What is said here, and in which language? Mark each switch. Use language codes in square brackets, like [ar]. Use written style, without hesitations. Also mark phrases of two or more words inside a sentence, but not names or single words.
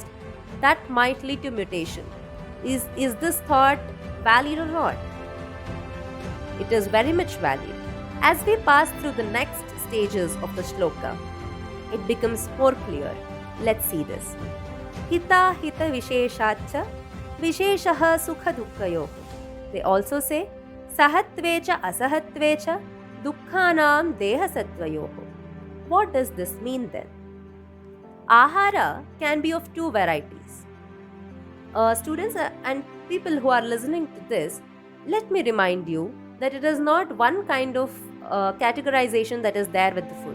[en] That might lead to mutation. Is this thought valid or not? It is very much valid. As we pass through the next stages of the shloka, it becomes more clear. Let's see this. [sa] हिता हिता विशेषाच विशेषः सुख दुःखयोः. [en] They also say [sa] सहत्वेच असहत्वेच दुःखानां देह सत्त्वयोः. [en] What does this mean then? Ahara can be of two varieties. Students and people who are listening to this, let me remind you that it is not one kind of categorization that is there with the food.